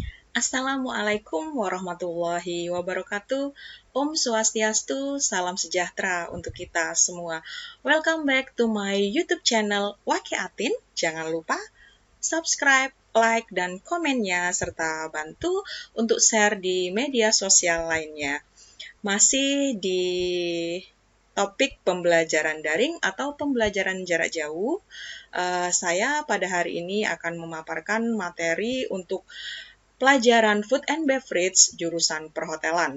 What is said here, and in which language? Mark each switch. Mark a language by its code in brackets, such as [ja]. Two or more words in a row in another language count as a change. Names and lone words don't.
[id] Assalamualaikum warahmatullahi wabarakatuh. Om Swastiastu, salam sejahtera untuk kita semua. [en] Welcome back to my YouTube channel Waki Atin. [id] Jangan lupa subscribe, like, dan komennya, serta bantu untuk share di media sosial lainnya. Masih di topik pembelajaran daring atau pembelajaran jarak jauh, saya pada hari ini akan memaparkan materi untuk pelajaran Food and Beverage jurusan perhotelan.